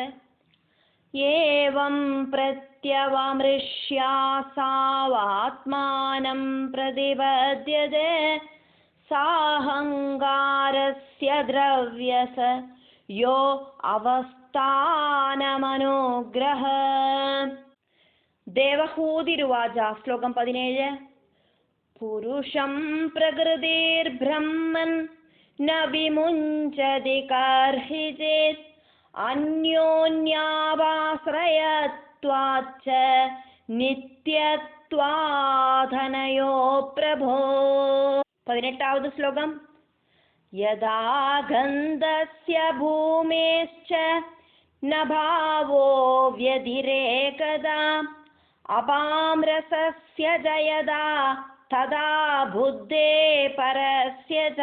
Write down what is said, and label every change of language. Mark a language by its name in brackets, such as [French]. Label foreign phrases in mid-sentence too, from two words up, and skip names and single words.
[Sanskrit] ഏവം പ്രത്യവമൃഷ്യാസാവാത്മാനം പ്രതിപദ്യതേ സാഹങ്കാരസ്യ ദ്രവ്യസ യോ അവസ്ഥാനമനുഗ്രഹ. ദേവഹൂതിരുവാച. ശ്ലോകം 17. പുരുഷം പ്രകൃതിർബ്രഹ്മൻ न विमुञ्चति कर्हिचित् अन्योन्यावाश्रयत्वाच्च नित्यत्वाधनयो प्रभो. [Malayalam] 18வது ശ്ലോകം. [Sanskrit] यदा गन्धस्य भूमेश्च न भावो व्यतिरेकदा अपाम्रसस्य जयदा तदा बुद्धे परस्य च.